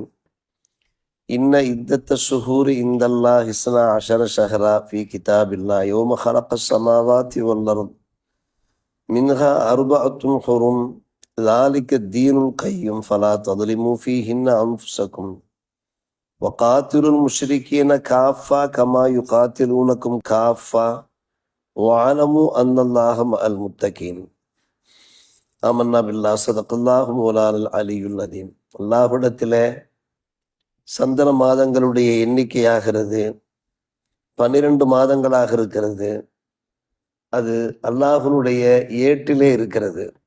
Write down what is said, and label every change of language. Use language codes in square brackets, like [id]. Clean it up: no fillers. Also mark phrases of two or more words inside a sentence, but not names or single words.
[ar] إن عدة الشهور عند الله 12 شهرا في كتاب الله يوم خلق السماوات والأرض منها أربعة حرم ذلك الدين القيم فلا تظلموا فيهن أنفسكم وقاتلوا المشركين كافة كما يقاتلونكم كافة وعلموا أن الله مع المتقين. آمنا بالله صدق الله مولانا العلي العظيم. [ta] அல்லாஹ்விடத்திலே சந்தன மாதங்களுடைய எண்ணிக்கையாகிறது 12 மாதங்களாக இருக்கிறது. அது அல்லாஹ்வுடைய ஏட்டிலே இருக்கிறது.